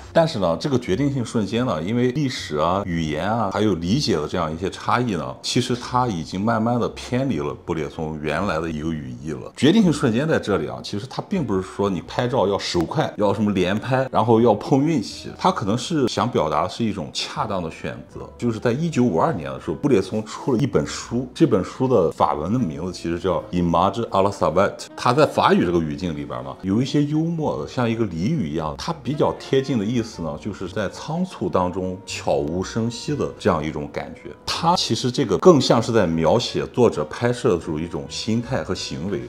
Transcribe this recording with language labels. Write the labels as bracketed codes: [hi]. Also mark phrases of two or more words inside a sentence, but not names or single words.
[zh] 但是呢，这个决定性瞬间呢，因为历史啊、語言啊，還有理解的這樣一些差異呢，其實它已經慢慢的偏離了布列松原來的一個語義了。決定性瞬間在這裡啊，其實它並不是說你拍照要手快，要什麼連拍，然後要碰運氣，它可能是想表達的是一種恰當的選擇。就是在1952年的時候，布列松出了一本書，這本書的法文的名字其實叫 Images à la savate。他在法語這個語境裡邊呢，有一些幽默的，像一個俚語一樣，它比較貼近的意思呢，就是在倉促當中悄無聲息的這樣一種感覺。它其實這個更像是在描寫作者拍攝的時候一種心態和行為。